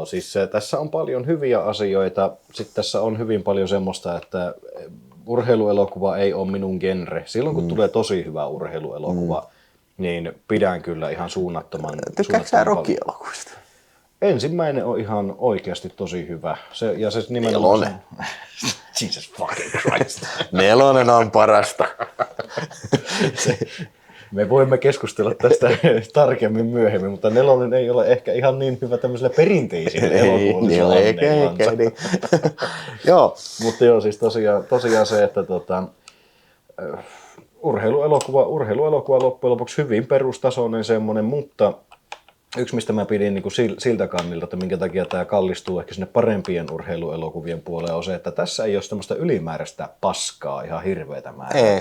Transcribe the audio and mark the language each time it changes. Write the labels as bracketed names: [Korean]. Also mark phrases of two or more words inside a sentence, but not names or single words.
[Finnish] Siis tässä on paljon hyviä asioita. Sitten tässä on hyvin paljon semmoista, että urheiluelokuva ei ole minun genre. Silloin kun tulee tosi hyvä urheiluelokuva, niin pidän kyllä ihan suunnattoman. Tykkääksä sä Rocky-elokuvista? Ensimmäinen on ihan oikeasti tosi hyvä. Se nimenomaan... 4. [English] Jesus fucking Christ. [Finnish] 4 on parasta. Me voimme keskustella tästä tarkemmin myöhemmin, mutta 4 ei ole ehkä ihan niin hyvä tämmöiselle perinteisille elokuville. Niin. Joo. Mutta joo, siis tosiaan se, että urheiluelokuva loppujen lopuksi hyvin perustasoinen semmoinen, mutta yksi, mistä mä pidin niin kuin siltä kannilta, että minkä takia tämä kallistuu ehkä sinne parempien urheiluelokuvien puoleen, on se, että tässä ei ole semmoista ylimääräistä paskaa ihan hirveätä määrää.